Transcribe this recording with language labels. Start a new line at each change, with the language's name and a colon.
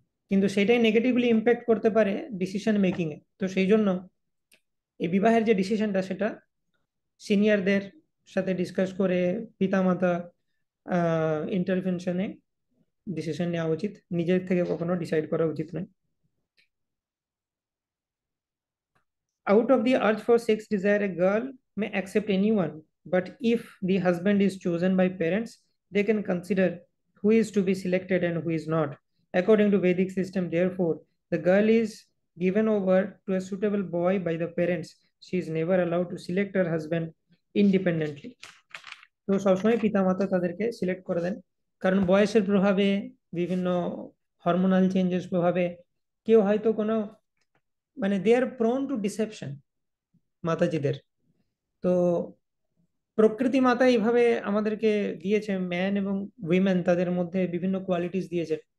Bangla: কিন্তু সেটাই negatively impact করতে পারে ডিসিশন মেকিং এ। তো সেই জন্য এই বিবাহের যে ডিসিশনটা, সেটা সিনিয়রদের সাথে ডিসকাস করে পিতামাতা ইন্টারভেনশনে ডিসিশন নেওয়া উচিত, নিজের থেকে কখনো ডিসাইড করা উচিত নয়।
English: Out of the urge for sex desire, a girl may accept anyone, but if the husband is chosen by parents, they can consider who is to be selected and who is not. According to Vedic system, therefore, the girl is given over to a suitable boy by the parents. She is never allowed to select her husband independently.
Bangla: তো সবসময় পিতামাতা তাদেরকে select করে দেন, কারণ বয়সের প্রভাবে, বিভিন্ন hormonal changes প্রভাবে কেউ হয়তো কোনো, মানে
English: they are prone to deception
Bangla: মাতাজিদের। তো প্রকৃতি মাতা এইভাবে আমাদেরকে দিয়েছে, ম্যান এবং উইমেন তাদের মধ্যে বিভিন্ন কোয়ালিটিস দিয়েছে।